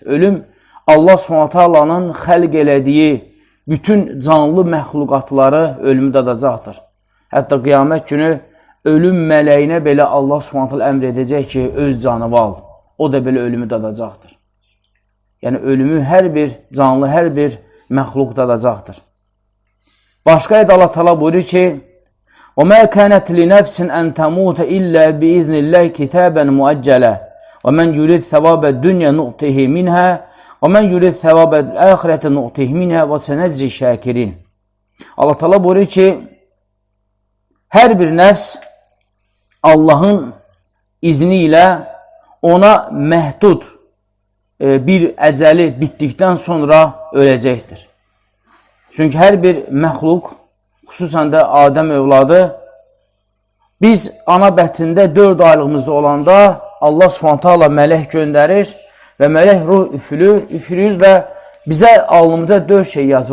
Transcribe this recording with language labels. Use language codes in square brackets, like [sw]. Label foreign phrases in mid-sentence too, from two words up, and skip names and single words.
[az] Ölüm Allah [ar] سبحانه تعالى'nın [az] xəlq elədiyi bütün canlı məxluqatları ölümü dadacaqdır. Hətta qiyamət günü ölüm mələyinə belə Allah [ar] سبحانه تعالى [az] əmr edəcək ki, öz canını al. O da belə ölümü dadacaqdır. Yəni ölümü hər bir canlı, hər bir məxluq dadacaqdır. Başqa ayədə Allah Taala buyurur ki: [ar] وَمَا كَانَتْ لِنَفْسٍ أَنْ تَمُوتَ إِلَّا بِإِذْنِ اللَّهِ كِتَابًا مُؤَجَّلًا وَمَنْ يُرِدْ ثَوَابَ الدُّنْيَا نُؤْتِهِ مِنْهَا وَمَنْ يُرِدْ ثَوَابَ الْآخِرَةِ نُؤْتِهِ مِنْهَا وَسَنَجْزِي الشَّاكِرِينَ. [az] Allah Taala buyurur ki, hər bir nəfs Allahın izni ilə ona məhdud bir əcəli bitdikdən sonra öləcəkdir. Çünki hər bir məxluq, xüsusən də Adəm övladı, biz ana bətində 4 aylığımızda olanda Allah [ar] سبحانه تعالى [az] mələk göndərir və mələk ruh üfürür və bizə alnımıza 4 şey yazır.